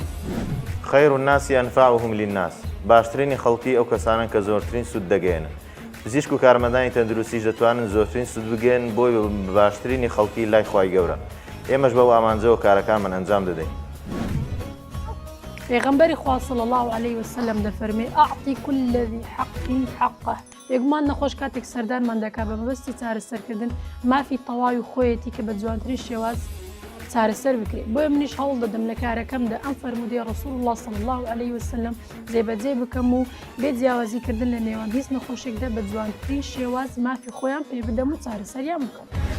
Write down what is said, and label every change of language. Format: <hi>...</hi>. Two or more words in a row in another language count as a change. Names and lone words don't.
<ar>خەیر الناس ئەنفعهم للناس.</ar> <ckb>باشترینی خەڵکی ئەو کەسانن کە زۆرترین سود دەگەێنن. پزیشک و کارمەندانی تەندروستیش دەتوانن زۆرترین سود بگەن بۆی باشترینی خەڵکی لای خوای گەورە. ئێمەش بەو ئامانجەوە کارەکانمان ئەنجام دەدەین. پیغمبر خوا</ckb> <ar>صلی الله علیه و سلم</ar> <ckb>دەفەرمێ</ckb> <ar>ئەعطی كل ذی حق حقه.</ar> <ckb>یەکمان نەخۆش کاتێک سەردارمان دەکا بە مەبەستی چارەسەرکردن مافی تەواوی خۆیەتی کە بە جوانترین شێواز چارەسەر بکرێت. بۆیە منیش هەوڵ دەدەم لە کارەکەمدا ئەم فەرموودەی</ckb> <ar>ڕەسوول الله صلی الله علیه و سلم</ar> <ckb>جێبەجێ بکەم و بێجیاوازیکردن لە نێوان هیچ نەخۆشێکدا بە جوانترین شێواز مافی خۆیان پێ بدەم و چارەسەریان بکەم.</ckb>